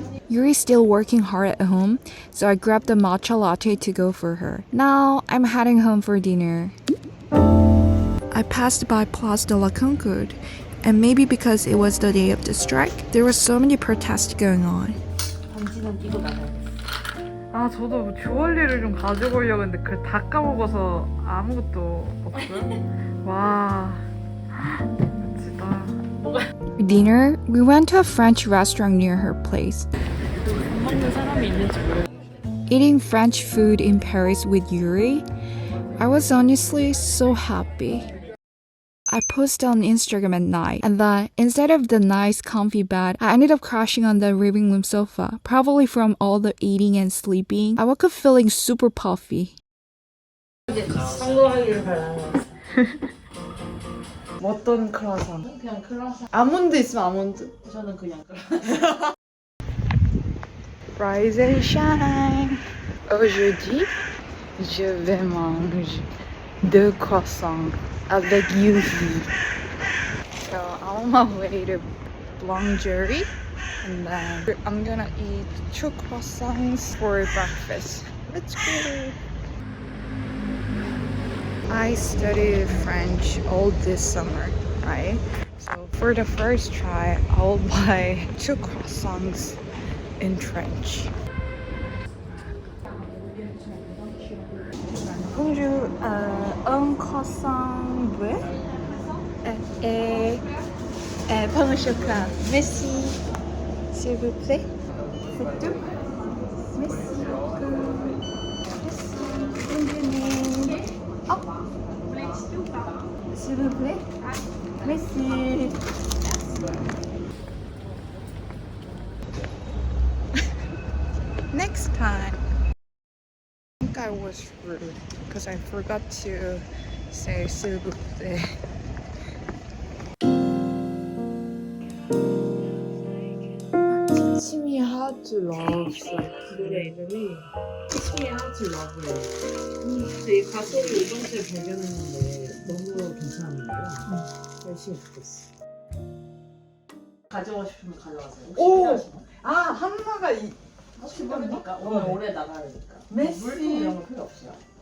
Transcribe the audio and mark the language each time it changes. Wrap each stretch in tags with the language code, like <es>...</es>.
<en>Yuri's still working hard at home, so I grabbed a matcha latte to go for her. Now I'm heading home for dinner. I passed by Place de la Concorde, and maybe because it was the day of the strike, there were so many protests going on.</en> <ko>아, 저도 주얼리를 좀 가지고 오려고 했는데 그걸 다 까먹어서 아무것도 없어요. 와, 멋지다.</ko> <en>For dinner, we went to a French restaurant near her place.</en> <ko>먹는 사람이 있는지 모르겠어요.</ko> <en>Eating French food in Paris with Yuri I was honestly so happy. I posted on Instagram at night, and then instead of the nice comfy bed, I ended up crashing on the living room sofa, probably from all the eating and sleeping. I woke up feeling super puffy.</en> <ko>성공하길 바라요. 어떤 크라상? 그냥 크라상. 아몬드 있으면 아몬드. 저는 그냥 크라상.</ko> <en>Rise and shine.</en> <fr>Aujourd'hui, je vais manger 2 croissants avec yuhi.</fr> <en>So I'm on my way to boulangerie, and then I'm gonna eat 2 croissants for breakfast. Let's go. I studied French all this summer, right? So for the first try, I'll buy 2 croissants in French.</en> <fr>Bonjour, un croissant bleu et pain au chocolat. Merci, s'il vous plaît. C'est tout. Merci beaucoup. Merci. Bonne journée. Oh. S'il vous plaît. Merci.</fr> <en>Next time. I think I was rude because I forgot to say</en> <fr>s'il vous plaît.</fr> <en>Teach me how to love.</en> <ko>노래 이름이 Teach me how to love예요. 근데 이 가사를 이번 주에 발견했는데 너무 괜찮은 거예요. 열심히 듣겠어. 가져가고 싶으면 가져가세요. 오! 아, 한나가 혹시 모르니까 오늘 오래 나가니까. 메시. 물품 이런 거 필요 없어요.</ko>